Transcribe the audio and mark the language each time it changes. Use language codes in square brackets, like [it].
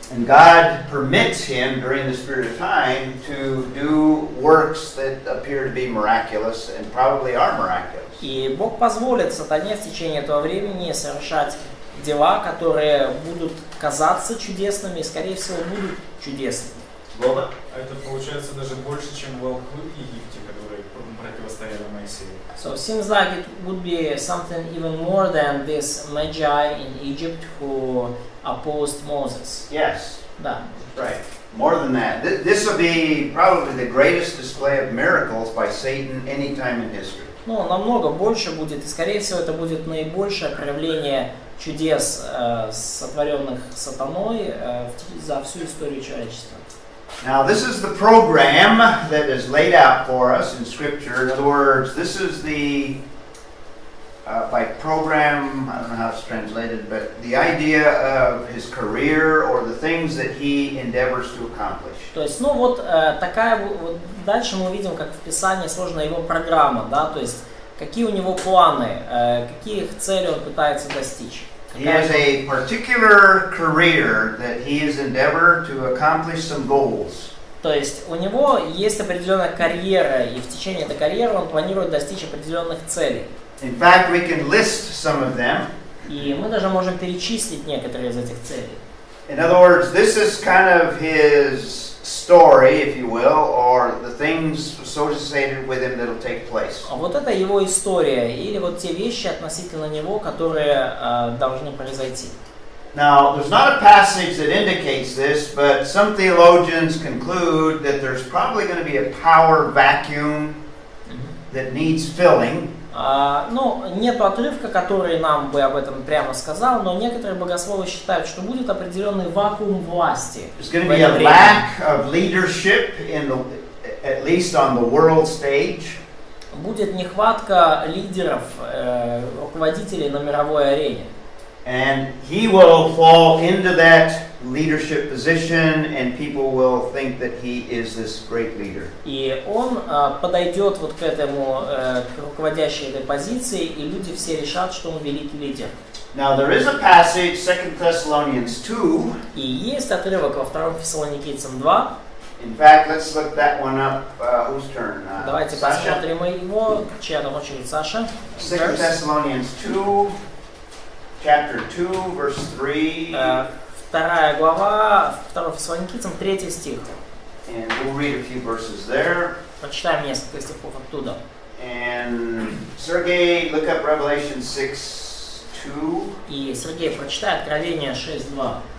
[en] And God permits him during this period of time to do works that appear to be miraculous and probably are miraculous. [ru] И Бог позволит сатане в течение этого времени совершать дела, которые будут казаться чудесными и, скорее всего, будут чудесными. Боба? А это получается даже больше, чем волхвы в Египте, которые противостояли Моисею. [en] So it seems like it would be something even more than this Magi in Egypt who opposed Moses. Yes. [ru] Да. [en] Right. More than that. This will be probably the greatest display of miracles by Satan any time in history. [ru] Намного больше будет, и, скорее всего, это будет наибольшее проявление чудес, сотворенных сатаной за всю историю человечества. [en] Now, this is the program that is laid out for us in Scripture. In other words, this is the, by program, I don't know how it's translated, but the idea of his career or the things that he endeavors to accomplish. [ru] То есть, ну вот такая вот дальше мы видим, как в Писании сложена его программа, да, то есть какие у него планы, каких целей он пытается достичь. [en] He has a particular career that he has endeavored to accomplish some goals. [ru] То есть у него есть определенная карьера, и в течение этой карьеры он планирует достичь определенных целей. [en] In fact, we can list some of them. [ru] И мы даже можем перечислить некоторые из этих целей. [en] In other words, this is kind of his story, if you will, or the things associated with him that will take place. [ru] Вот это его история, или вот те вещи относительно него, которые должны произойти. [en] Now, there's not a passage that indicates this, but some theologians conclude that there's probably going to be a power vacuum that needs filling. [ru] Ну, нет отрывка, который нам бы об этом прямо сказал, но некоторые богословы считают, что будет определенный вакуум власти. [en] There's going to be a lack of leadership at least on the world stage. [ru] Будет нехватка лидеров, руководителей на мировой арене. [en] And he will fall into that leadership position, and people will think that he is this great leader. [ru] И он подойдет вот к этому, к руководящей этой позиции, и люди все решат, что он великий лидер. [en] Now there is a passage, 2 Thessalonians 2. [ru] И есть отрывок во 2 Фессалоникийцам 2. [en] In fact, let's look that one up. Whose turn? [ru] Давайте [en] Sasha? [ru] посмотрим его. Чья там очередь, Саша? [en] 2 Thessalonians 2, chapter 2, verse 3. [ru] Вторая глава, 2 Фессалоникийцам, 3 стих. [en] And we'll read a few verses there. [ru] Прочитаем несколько стихов оттуда. [en] And Sergey, look up Revelation 6:2. [ru] И Сергей, прочитай Откровение 6:2.